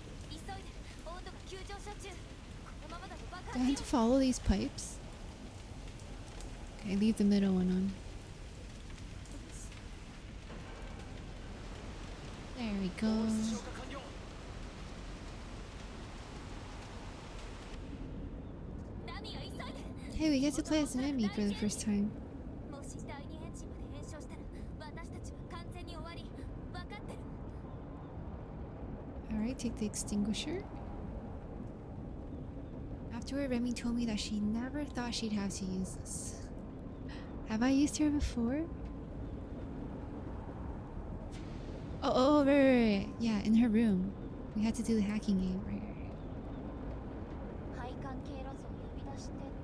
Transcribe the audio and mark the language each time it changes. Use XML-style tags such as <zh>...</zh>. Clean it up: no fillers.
<ja>急いで、温度が急上昇中。このままだと爆</ja> <en>Do I have</en> <ja>よ。</ja> <en>to follow these pipes? Okay, leave the middle one on. There we go.</en> <ja>消火完了。ナミは急いで。</ja> <en>Hey, we get to play as Nami for the first time.</en> <ja>もし第二エンジンまで延焼したら、私たちは完全に終わり。分かってる。</ja> <en>Alright, take the extinguisher. Afterward, Remy told me that she never thought she'd have to use this. Have I used her before? Oh, right. Yeah, in her room. We had to do the hacking game. Right.</en> <ja>配管経路図を呼び出して。</ja>